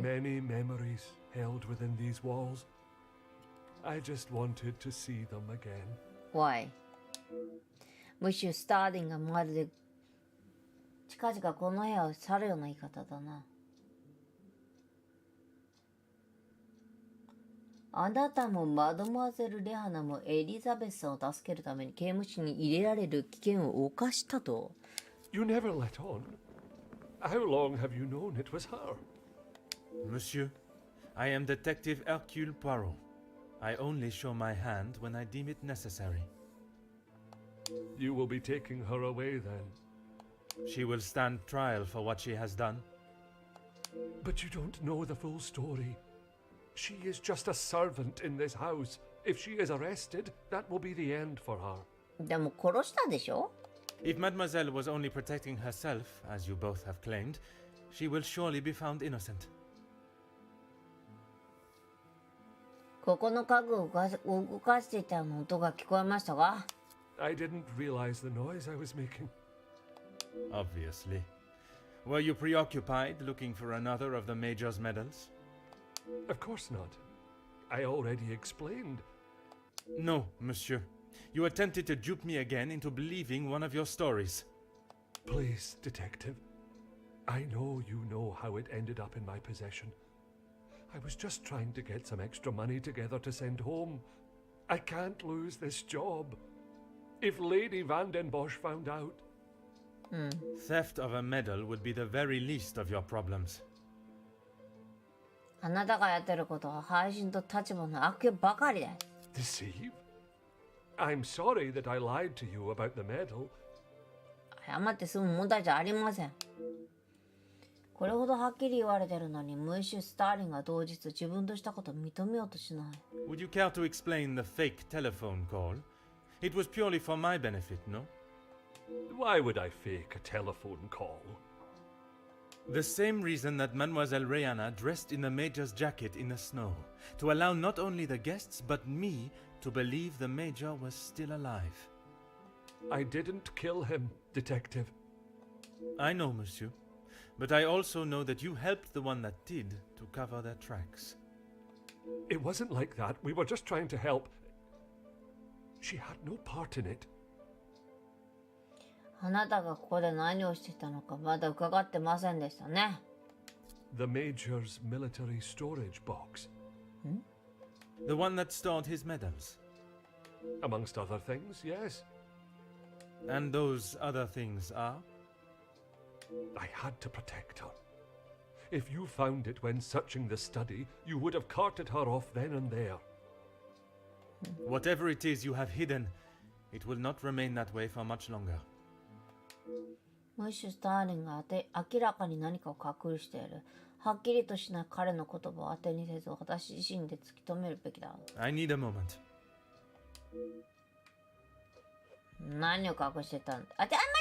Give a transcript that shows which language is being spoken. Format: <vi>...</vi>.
<en>many memories held within these walls. I just wanted to see them again. Why?</en> <ja>ムッシュ・スターリンがまるで近々この部屋を去るような言い方だな。あなたもマドモアゼル・レハナもエリザベスさんを助けるために刑務所に入れられる危険を冒したと。</ja> <en>You never let on. How long have you known it was her? Monsieur, I am Detective Hercule Poirot. I only show my hand when I deem it necessary. You will be taking her away then. She will stand trial for what she has done. But you don't know the full story. She is just a servant in this house. If she is arrested, that will be the end for her.</en> <ja>でも殺したでしょ？</ja> <en>If Mademoiselle was only protecting herself, as you both have claimed, she will surely be found innocent.</en> <ja>ここの家具を動かしていたの音が聞こえましたが？</ja> <en>I didn't realize the noise I was making. Obviously. Were you preoccupied looking for another of the Major's medals? Of course not. I already explained. No, monsieur. You attempted to dupe me again into believing one of your stories. Please, Detective. I know you know how it ended up in my possession. I was just trying to get some extra money together to send home. I can't lose this job. If Lady Van den Bosch found out... Theft of a medal would be the very least of your problems.</en> <ja>あなたがやってることは配信と立場の悪用ばかりです。</ja> <en>Deceive? I'm sorry that I lied to you about the medal.</en> <ja>謝って済む問題じゃありません。これほどはっきり言われてるのに、ムッシュ・スターリンが同日自分としたことを認めようとしない。</ja> <en>Would you care to explain the fake telephone call? It was purely for my benefit, no? Why would I fake a telephone call? The same reason that Mademoiselle Rihanna dressed in the Major's jacket in the snow, to allow not only the guests but me to believe the Major was still alive. I didn't kill him, Detective. I know, monsieur. But I also know that you helped the one that did to cover their tracks. It wasn't like that. We were just trying to help. She had no part in it.</en> <ja>あなたがここで何をしていたのかまだ伺ってませんでしたね。</ja> <en>The Major's military storage box. The one that stored his medals. Amongst other things, yes. And those other things are? I had to protect her. If you found it when searching the study, you would have carted her off then and there. Whatever it is you have hidden, it will not remain that way for much longer.</en> <ja>ムッシュ・スターリンが明らかに何かを隠している。はっきりとしない彼の言葉を当てにせず、私自身で突き止めるべきだ。</ja> <en>I need a moment.</en> <ja>何を隠してたんだ。間違えた。</ja>